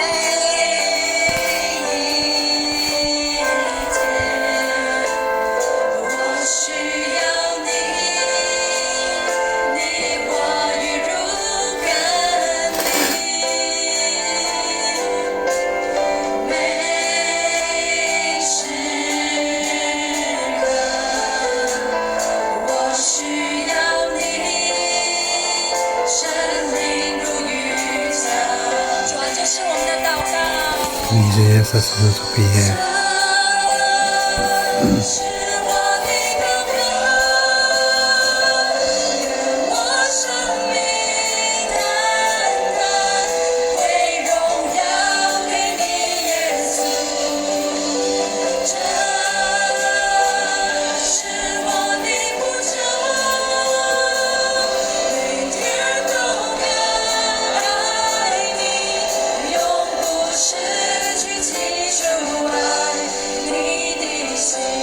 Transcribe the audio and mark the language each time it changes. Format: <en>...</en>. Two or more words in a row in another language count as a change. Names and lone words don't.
<zh>一天我需要你，你話語如甘霖，每時刻我需要你，生命如雨降。主啊，這是我們的禱告。</zh> <fr>Ça, c'est notre prière.</fr> <zh>是我的禱告，願我生命單單歸榮耀給你，耶穌。這是我的呼求，每天都更愛你，永不失去記住愛你的心。</zh>